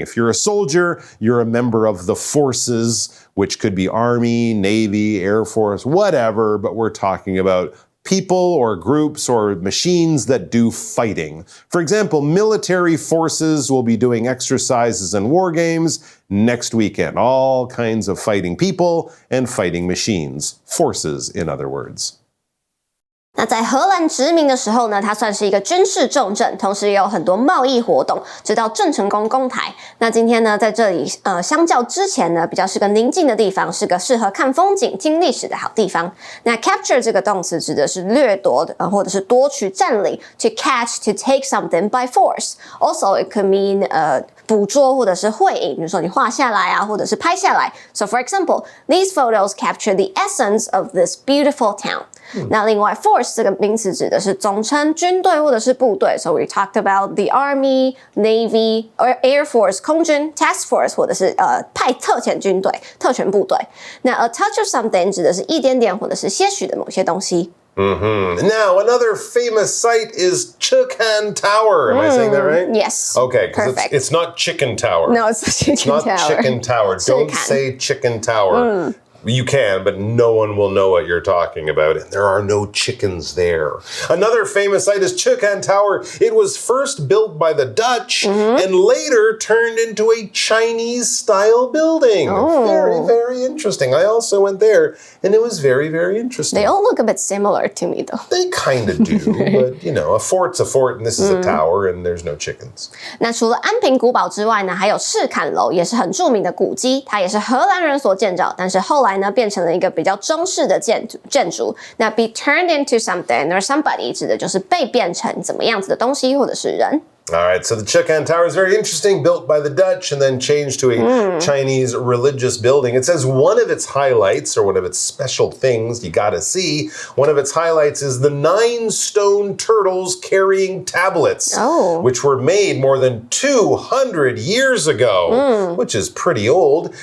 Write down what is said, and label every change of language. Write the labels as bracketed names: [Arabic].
[English] If you're a soldier, you're a member of the forces, which could be army, navy, air force, whatever, but we're talking about people or groups or machines that do fighting. For example, military forces will be doing exercises and war games next weekend. All kinds of fighting people and fighting machines. Forces, in other words. [Chinese] 那在荷兰殖民的时候呢，它算是一个军事重镇，同时也有很多贸易活动，直到郑成功攻台。那今天呢，在这里相较之前呢，比较是个宁静的地方，是个适合看风景、听历史的好地方。那 capture 这个动词指的是掠夺或者是夺取、占领。 [English] To catch, to take something by force. Also, it could mean [Chinese] 捕捉或者是绘影，比如说你画下来啊，或者是拍下来。 [English] So for example, these photos capture the essence of this beautiful town. [Chinese] 那另外 force 这个名词指的是总称、军队或者是部队。 [English] So we talked about the army, navy, or air force [Chinese] 空军 [English] task force [Chinese] 或者是派特遣军队、特权部队。那 a touch of something 指的是一点点或者是些许的某些东西。 [English] Now, another famous site is Chicken Tower. Am I saying that right? Yes. Okay, because perfect. It's not Chicken Tower. No, it's Chicken Tower. It's not Chicken Tower. Don't say Chicken Tower. You can, but no one will know what you're talking about, and there are no chickens there. Another famous site is Chicken Tower. It was first built by the Dutch and later turned into a Chinese-style building. Very, very interesting. I also went there, and it was very, very interesting. They all look a bit similar to me, though. They kind of do, but, a fort's a fort, and this is a tower, and there's no chickens. [Chinese] 那除了安平古堡之外呢，还有赤坎楼，也是很著名的古迹，它也是荷兰人所建造，但是后来呢变成了一个比较中式的建筑。那 be turned into something or somebody 指的就是被变成怎么样子的东西或者是人。 [English] All right, so the Chicken Tower is very interesting, built by the Dutch and then changed to a Chinese religious building. It says one of its highlights, or one of its special things you gotta see, one of its highlights is the 9 stone turtles carrying tablets, which were made more than 200 years ago, which is pretty old.